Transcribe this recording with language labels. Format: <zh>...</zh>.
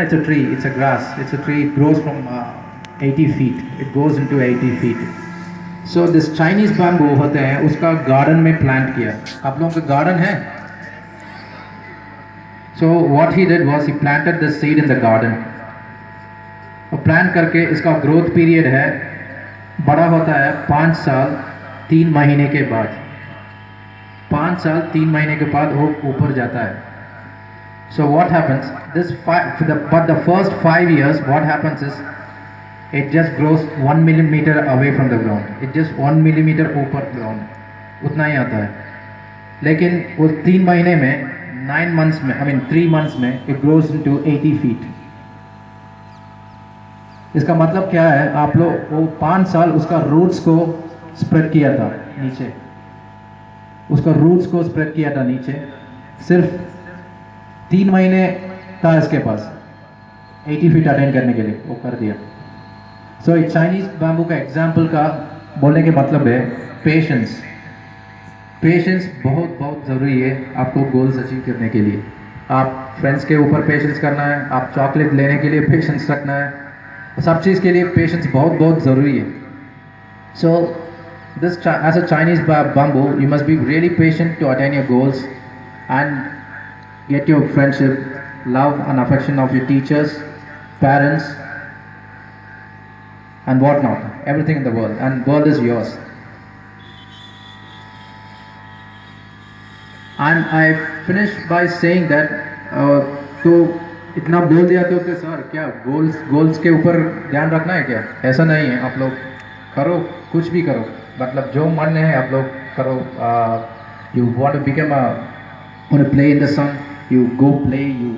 <en>It's a tree, it's a grass, it's a tree, it grows from 80 feet, it goes into 80 feet.</en> <hi>So this Chinese bamboo होते हैं, उसका garden में plant किया. आप लोगों का गार्डन है?</hi> <en>So what he did was he planted the seed in the garden.</en> <hi>और प्लांट करके इसका ग्रोथ पीरियड है, बड़ा होता है 5 साल 3 महीने के बाद. 5 साल 3 महीने के बाद वो ऊपर जाता है.</hi> <en>So what happens? But the first 5 years, what happens is it just grows 1 millimeter away from the ground. It just 1 millimeter ऊपर ground, उतना ही आता है.</en> <hi>लेकिन वो 3 महीने में 3 months में it grows into 80 feet. इसका मतलब क्या है? आप लोग वो 5 साल उसका रूट्स को स्प्रेड किया था नीचे, उसका रूट्स को स्प्रेड किया था नीचे. सिर्फ 3 महीने था इसके पास 80 feet अटेन करने के लिए, वो कर दिया. सो एक चाइनीज बैम्बू का एग्जाम्पल का बोलने के मतलब है पेशेंस. पेशेंस बहुत बहुत ज़रूरी है आपको गोल्स अचीव करने के लिए. आप फ्रेंड्स के ऊपर पेशेंस करना है, आप चॉकलेट लेने के लिए पेशेंस रखना है, सब चीज़ के लिए पेशेंस बहुत बहुत ज़रूरी है.</hi> <en>So this as a Chinese bamboo, you must be really patient to attain your goals and get your friendship, love and affection of your teachers, parents and whatnot, everything in the world, and world is yours.</en> <hi>And I finished by saying that तो इतना बोल दिया तो sir क्या goals के ऊपर ध्यान रखना है क्या? ऐसा नहीं है. आप लोग करो, कुछ भी करो, मतलब जो मन है आप लोग करो.</hi> <en>You want to become want to play in the sun, you go play.</en>